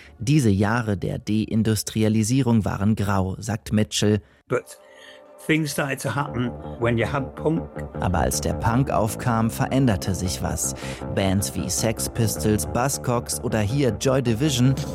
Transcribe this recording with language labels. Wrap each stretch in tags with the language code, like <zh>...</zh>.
<de>Diese Jahre der Deindustrialisierung waren grau, sagt Mitchell.</de> <en>But things started to happen when you had punk.</en> <de>Aber als der Punk aufkam, veränderte sich was. Bands wie Sex Pistols, Buzzcocks oder hier Joy Division.</de>